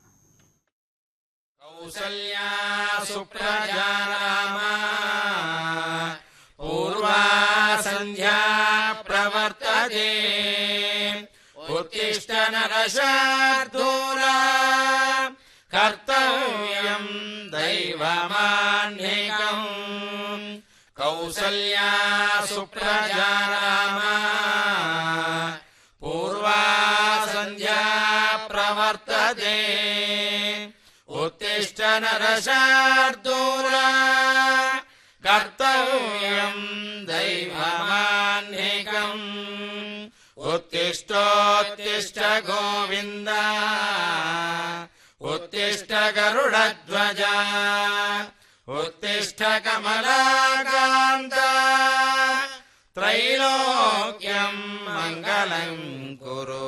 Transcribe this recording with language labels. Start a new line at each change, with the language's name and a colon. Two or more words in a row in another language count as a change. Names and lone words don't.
Sanskrit: కౌసల్యా సుప్రజా రామా పూర్వా సంధ్యా ప్రవర్తతే ఉత్తిష్ట నరశార్దూలా కర్తవ్యం దైవమాన్నికం. కౌసల్యా సుప్రజా రామా పూర్వా సంధ్యా ప్రవర్తతే उत्तिष्ठ नरशार्दूला कर्तव्यं दैवमान्निकम्. उत्तिष्ठोत्तिष्ठ गोविन्द उत्तिष्ठ गरुडध्वजा उत्तिष्ठ कमलाकान्त त्रैलोक्यं मङ्गलं कुरु.